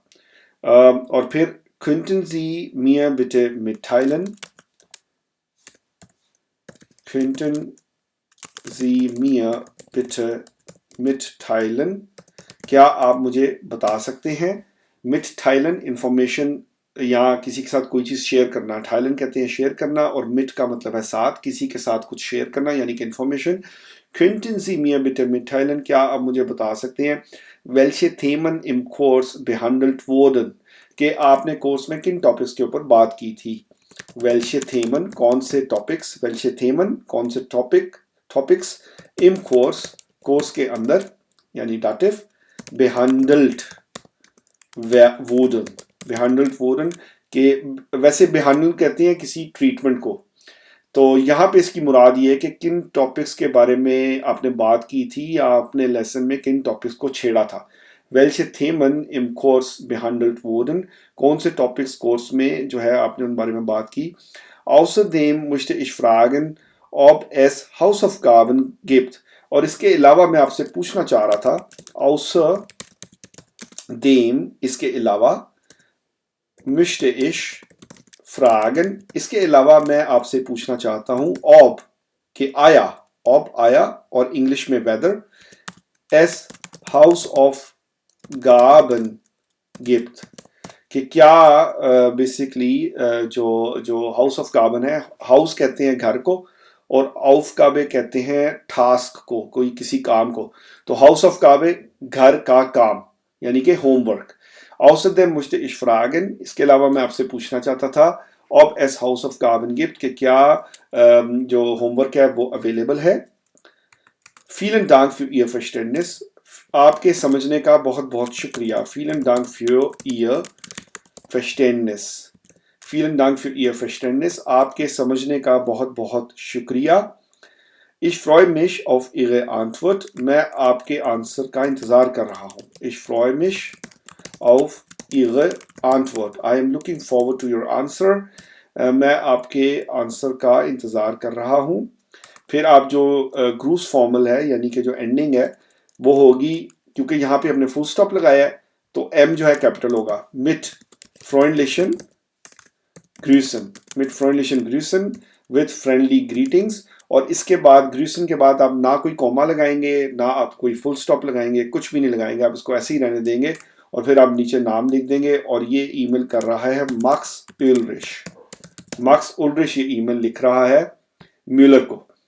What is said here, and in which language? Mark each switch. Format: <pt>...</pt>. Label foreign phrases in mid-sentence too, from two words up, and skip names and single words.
<ur>اور پھر</ur> <de>könnten Sie mir bitte mitteilen, könnten Sie mir bitte mitteilen,</de> <ur>کیا آپ مجھے بتا سکتے ہیں. mitteilen انفارمیشن یا کسی کے ساتھ کوئی چیز شیئر کرنا، teilen کہتے ہیں شیئر کرنا، اور mit کا مطلب ہے ساتھ، کسی کے ساتھ کچھ شیئر کرنا یعنی کہ انفارمیشن.</ur> <de>Könnten Sie mir bitte mitteilen,</de> <ur>کیا آپ مجھے بتا سکتے ہیں,</ur> <de>welche Themen im Kurs behandelt wurden,</de> <ur>کہ آپ نے کورس میں کن ٹاپکس کے اوپر بات کی تھی.</ur> <de>Welche Themen,</de> <ur>کون سے ٹاپکس,</ur> <de>welche Themen,</de> <ur>کون سے ٹاپکس</ur> <de>im Kurs,</de> <ur>کورس کے اندر، یعنی ڈیٹیو,</ur> <de>behandelt wurden</de> <ur>کہ ویسے behandle کہتے ہیں کسی ٹریٹمنٹ کو. تو یہاں پہ اس کی مراد یہ ہے کہ کن ٹاپکس کے بارے میں آپ نے بات کی تھی یا آپ نے لیسن میں کن ٹاپکس کو چھیڑا تھا.</ur> <de>Welche Themen im Kurs behandelt wurden,</de> <ur>کون سے ٹاپکس کورس میں جو ہے آپ نے ان بارے میں بات کی.</ur> <de>Außerdem möchte ich fragen, ob es Hausaufgaben gibt.</de> <ur>اور اس کے علاوہ میں آپ سے پوچھنا چاہ رہا تھا، außerdem، اس کے علاوہ,</ur> <de>möchte ich fragen,</de> <ur>اس کے علاوہ میں آپ سے پوچھنا چاہتا ہوں، ob کے آیا، ob آیا اور انگلش میں whether</ur> <de>es Hausaufgaben gibt,</de> <ur>کہ کیا بیسکلی جو Hausaufgaben ہے، ہاؤس کہتے ہیں گھر کو اور Aufgabe کہتے ہیں ٹاسک کو، کوئی کسی کام کو. تو Hausaufgabe گھر کا کام، یعنی کہ ہوم ورک.</ur> <de>Außerdem möchte ich fragen,</de> <ur>اس کے علاوہ میں آپ سے پوچھنا چاہتا تھا,</ur> <de>ob es Hausaufgaben gibt,</de> <ur>کہ کیا جو ہوم ورک ہے وہ اویلیبل ہے.</ur> <de>Vielen Dank für Ihr Verständnis,</de> <ur>آپ کے سمجھنے کا بہت بہت شکریہ.</ur> <de>Vielen Dank für Ihr Verständnis. Vielen Dank für Ihr Verständnis,</de> <ur>آپ کے سمجھنے کا بہت بہت شکریہ.</ur> <de>Ich freue mich auf Ihre Antwort,</de> <ur>میں آپ کے آنسر کا انتظار کر رہا ہوں.</ur> <de>Ich freue mich auf Ihre Antwort.</de> <en>I am looking forward to your answer.</en> <ur>میں آپ کے آنسر کا انتظار کر رہا ہوں. پھر آپ جو</ur> <de>Grußformel</de> <ur>ہے، یعنی کہ جو اینڈنگ ہے، وہ ہوگی، کیونکہ یہاں پہ ہم نے</ur> <en>full stop</en> <ur>لگایا ہے، تو ایم جو ہے کیپٹل ہوگا.</ur> <de>mit freundlichen Grüßen</de> <en>with friendly greetings.</en> <ur>اور اس کے بعد گریسن کے بعد آپ نہ کوئی کوما لگائیں گے، نہ آپ کوئی</ur> <en>full stop</en> <ur>لگائیں گے، کچھ بھی نہیں لگائیں گے، آپ اس کو ایسے ہی رہنے دیں گے اور پھر آپ نیچے نام لکھ دیں گے. اور یہ ای میل کر رہا ہے مارکس الرش یہ ای میل لکھ رہا ہے میولر کو.</ur>